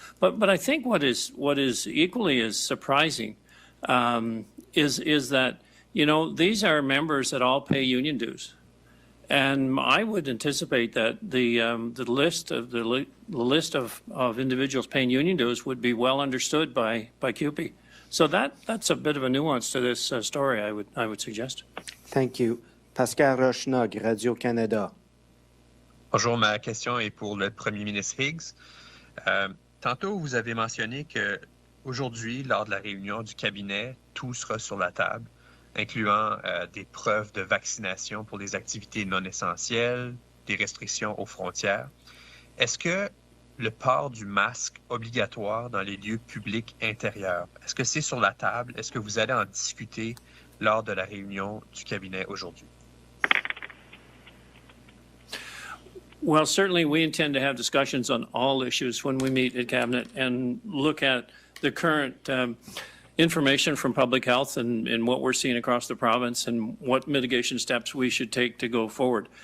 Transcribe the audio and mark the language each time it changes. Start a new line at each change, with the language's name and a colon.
English: But I think what is equally as surprising is that, you know, these are members that all pay union dues. And I would anticipate that the list of individuals paying union dues would be well understood by CUPE. So that's a bit of a nuance to this story, I would suggest. Thank you. Pascal Rochnog, Radio-Canada.
French: Bonjour, ma question est pour le Premier ministre Higgs. Tantôt, vous avez mentionné qu'aujourd'hui, lors de la réunion du cabinet, tout sera sur la table, incluant des preuves de vaccination pour les activités non essentielles, des restrictions aux frontières. Est-ce que le port du masque obligatoire dans les lieux publics intérieurs, est-ce que c'est sur la table? Est-ce que vous allez en discuter lors de la réunion du cabinet aujourd'hui?
English: Well, certainly we intend to have discussions on all issues when we meet at Cabinet and look at the current information from public health and what we're seeing across the province and what mitigation steps we should take to go forward.